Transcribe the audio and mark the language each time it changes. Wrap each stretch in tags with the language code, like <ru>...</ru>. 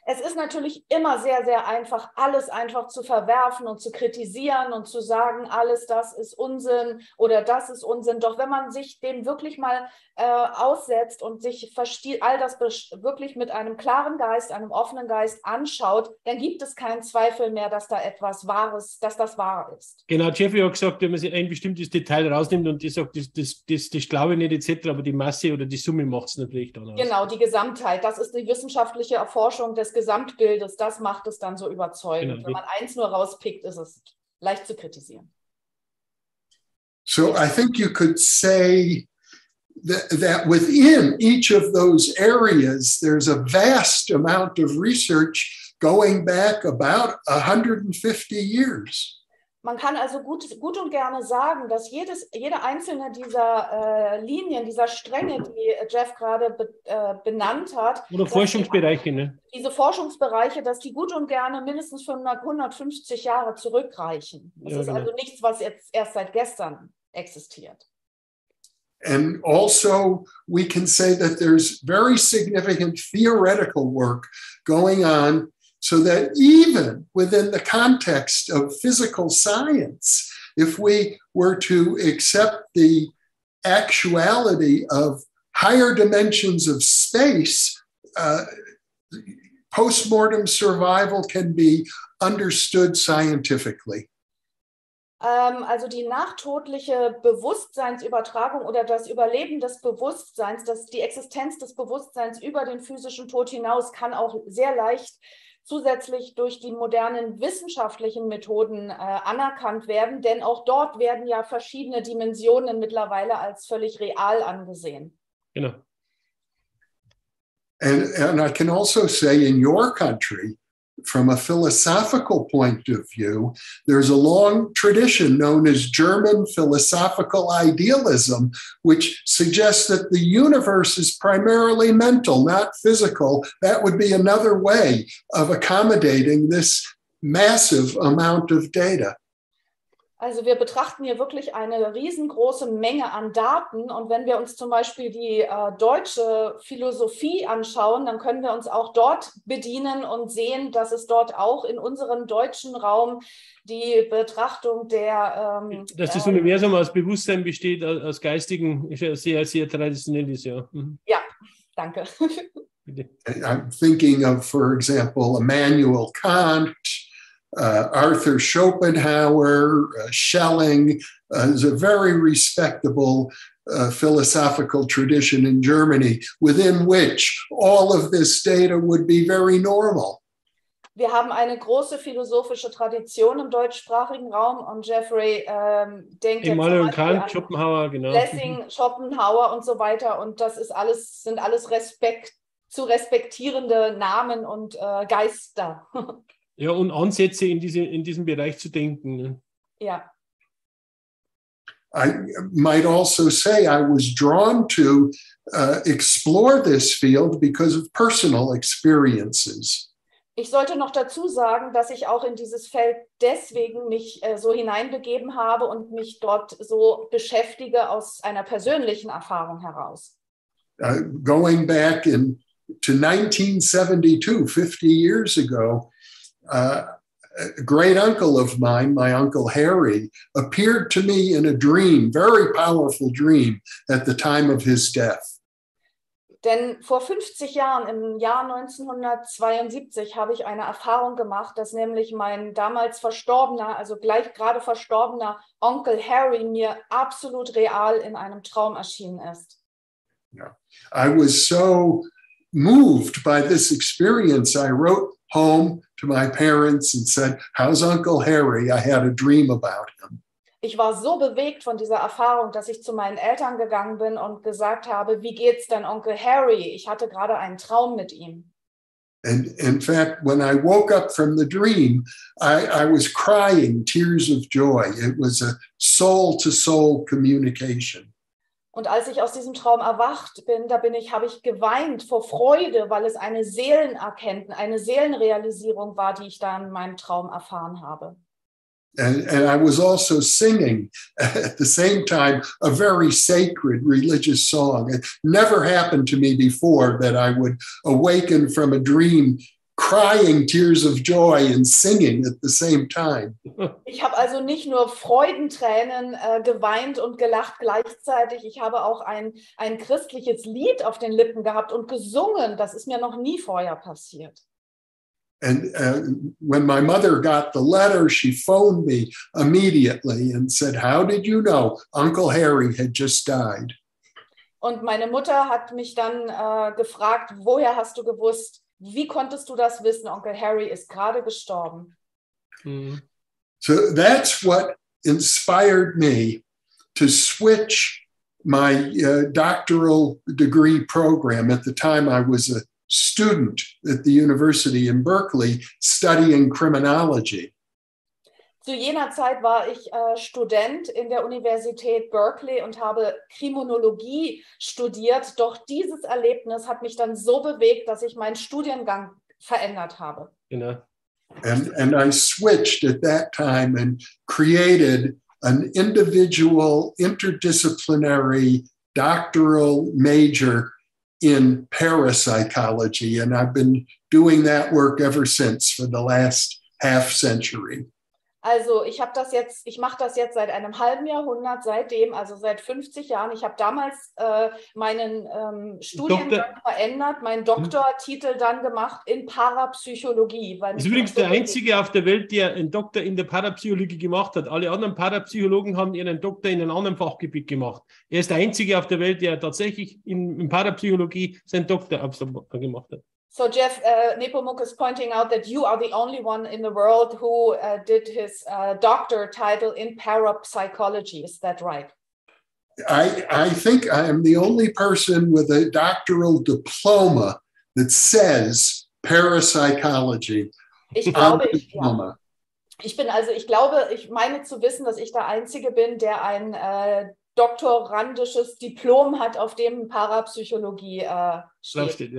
<de>Es ist natürlich immer sehr, sehr einfach, alles einfach zu verwerfen und zu kritisieren und zu sagen, alles das ist Unsinn oder das ist Unsinn. Doch wenn man sich dem wirklich mal aussetzt und sich all das wirklich mit einem klaren Geist, einem offenen Geist anschaut, dann gibt es keinen Zweifel mehr, dass da etwas Wahres, dass das wahr ist. Genau, Jeffrey hat gesagt, wenn man sich ein bestimmtes Detail rausnimmt und die sagt, das glaube ich nicht etc., aber die Masse oder die Summe macht es natürlich dann aus. Genau, die Gesamtheit, das ist die wissenschaftliche Erforschung des Gesamtbildes, das macht es dann so überzeugend. Genau. Wenn man eins nur rauspickt, ist es leicht zu kritisieren.</de> <en>So I think you could say that within each of those areas, there's a vast amount of research going back about 150 years.</en> <de>Man kann also gut und gerne sagen, dass jede einzelne dieser Linien, dieser Stränge, die Jeff gerade benannt hat, Oder Forschungsbereiche, ne? Diese Forschungsbereiche, dass die gut und gerne mindestens 150 Jahre zurückreichen. Das ist also nichts, was jetzt erst seit gestern existiert.</de> <en>And also, we can say that there's very significant theoretical work going on so that even within the context of physical science, if we were to accept the actuality of higher dimensions of space, postmortem survival can be understood scientifically.</en> <de>Also die nachtodliche Bewusstseinsübertragung oder das Überleben des Bewusstseins, die Existenz des Bewusstseins über den physischen Tod hinaus kann auch sehr leicht zusätzlich durch die modernen wissenschaftlichen Methoden anerkannt werden, denn auch dort werden ja verschiedene Dimensionen mittlerweile als völlig real angesehen. Genau.</de> <en>And I can also say in your country, from a philosophical point of view, there's a long tradition known as German philosophical idealism, which suggests that the universe is primarily mental, not physical. That would be another way of accommodating this massive amount of data.</en> <de>Also wir betrachten hier wirklich eine riesengroße Menge an Daten und wenn wir uns zum Beispiel die deutsche Philosophie anschauen, dann können wir uns auch dort bedienen und sehen, dass es dort auch in unserem deutschen Raum die Betrachtung der... dass das Universum aus Bewusstsein besteht, aus Geistigen, ist ja sehr, sehr traditionell ist, ja. Mhm. Ja, danke.</de> <en>I'm thinking of, for example, Immanuel Kant, Arthur Schopenhauer, Schelling is a very respectable philosophical tradition in Germany within which all of this data would be very normal.</en> <de>Wir haben eine große philosophische Tradition im deutschsprachigen Raum und Jeffrey denkt Immanuel Kant, Schopenhauer, genau. Lessing, Schopenhauer und so weiter und das ist sind alles zu respektierende Namen und Geister. Ja, und Ansätze in diesem Bereich zu denken. Ne? Ja.</de> <en>I might also say I was drawn to explore this field because of personal experiences.</en> <de>Ich sollte noch dazu sagen, dass ich auch in dieses Feld deswegen mich so hineinbegeben habe und mich dort so beschäftige aus einer persönlichen Erfahrung heraus.</de> <en>Going back to 1972, 50 years ago, a great uncle of mine, my Uncle Harry, appeared to me in a dream, very powerful dream, at the time of his death.</en> <de>Denn vor 50 Jahren, im Jahr 1972, habe ich eine Erfahrung gemacht, dass nämlich mein damals verstorbener, also gleich gerade verstorbener Onkel Harry mir absolut real in einem Traum erschienen ist.</de> <en>Yeah. I was so moved by this experience. I wrote home to my parents and said, "How's Uncle Harry? I had a dream about him."</en> <de>Ich war so bewegt von dieser Erfahrung, dass ich zu meinen Eltern gegangen bin und gesagt habe, wie geht's denn Onkel Harry? Ich hatte gerade einen Traum mit ihm.</de> <en>And in fact, when I woke up from the dream, I was crying tears of joy. It was a soul-to-soul communication.</en> <de>Und als ich aus diesem Traum erwacht bin, habe ich geweint vor Freude, weil es eine Seelenerkenntnis, eine Seelenrealisierung war, die ich da in meinem Traum erfahren habe.</de> <en>And I was also singing at the same time a very sacred religious song. It never happened to me before that I would awaken from a dream crying tears of joy and singing at the same time.</en> <de>Ich habe also nicht nur Freudentränen geweint und gelacht gleichzeitig, ich habe auch ein christliches Lied auf den Lippen gehabt und gesungen. Das ist mir noch nie vorher passiert.</de> <en>And when my mother got the letter, she phoned me immediately and said, "How did you know Uncle Harry had just died?"</en> <de>Und meine Mutter hat mich dann gefragt, woher hast du gewusst? Wie konntest du das wissen? Onkel Harry ist gerade gestorben. Mhm.</de> <en>So that's what inspired me to switch my doctoral degree program. At the time, I was a student at the university in Berkeley studying criminology.</en> <de>Zu jener Zeit war ich Student in der Universität Berkeley und habe Kriminologie studiert. Doch dieses Erlebnis hat mich dann so bewegt, dass ich meinen Studiengang verändert habe. Genau.</de> <en>And I switched at that time and created an individual interdisciplinary doctoral major in parapsychology. And I've been doing that work ever since for the last half century.</en> <de>Also ich mache das jetzt seit einem halben Jahrhundert, seitdem, also seit 50 Jahren. Ich habe damals meinen Studiengang verändert, meinen Doktortitel dann gemacht in Parapsychologie. Das ist übrigens der einzige auf der Welt, der einen Doktor in der Parapsychologie gemacht hat. Alle anderen Parapsychologen haben ihren Doktor in einem anderen Fachgebiet gemacht. Er ist der einzige auf der Welt, der tatsächlich in Parapsychologie seinen Doktor gemacht hat.</de> <en>So Jeff, Nepomuk is pointing out that you are the only one in the world who did his doctor title in parapsychology. Is that right? I think I am the only person with a doctoral diploma that says parapsychology.</en> <de>Ich meine zu wissen, dass ich der Einzige bin, der ein doktorandisches Diplom hat, auf dem Parapsychologie steht.</de>